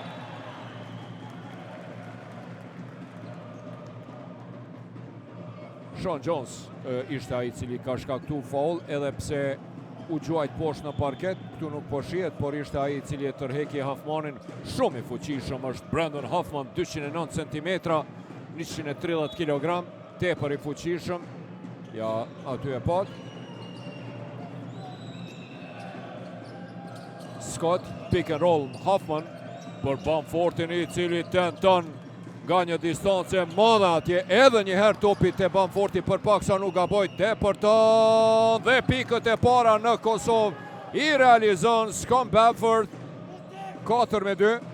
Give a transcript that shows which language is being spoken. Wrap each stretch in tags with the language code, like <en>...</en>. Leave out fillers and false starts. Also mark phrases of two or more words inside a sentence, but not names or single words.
<sq>Sean Jones ishte ai i cili ka shkaktuar faul, edhe pse u gjuajt poshtë në parket, këtu nuk po shihet, por ishte ai i cili e tërheqi Huffmanin. Shumë i fuqishëm është Brandon Huffman, 209 cm, 130 kg, tepër i fuqishëm. Ja, aty e pat.</sq> <en>Scott, pick and roll,</en> <sq>Huffman për Bamfordin, i cili tenton nga një distancë madhe atje, edhe një herë topi te Bamfordi për paksa nuk gaboj, depërton dhe pikët e para në Kosovë i realizon Scott Bamford. 4-2.</sq>